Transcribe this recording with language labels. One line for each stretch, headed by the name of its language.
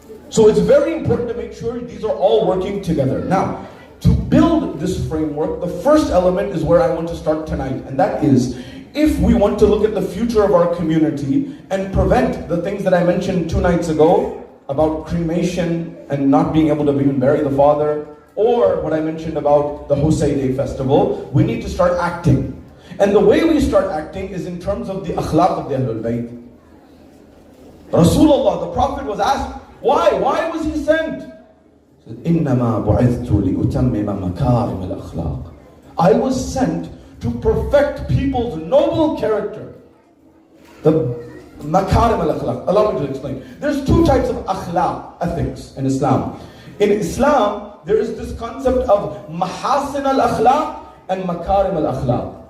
English: So it's very important to make sure these are all working together. Now, to build this framework, the first element is where I want to start tonight, and that is, if we want to look at the future of our community and prevent the things that I mentioned 2 nights ago about cremation and not being able to even bury the father, or what I mentioned about the Husay Day festival, we need to start acting. And the way we start acting is in terms of the akhlaq of the Ahlul Bayt. Rasulullah, the Prophet, was asked, why? Why was he sent? He said,
Arabic: إِنَّمَا بُعِثْتُ لِأُتَمِّمَ مَكَارِمَ الْأَخْلَاقِ.
English: I was sent to perfect people's noble character. The makarim al-akhlaq. Allow me to explain. There's 2 types of akhlaq, ethics, in Islam. In Islam, there is this concept of mahasin al-akhlaq and makarim al-akhlaq.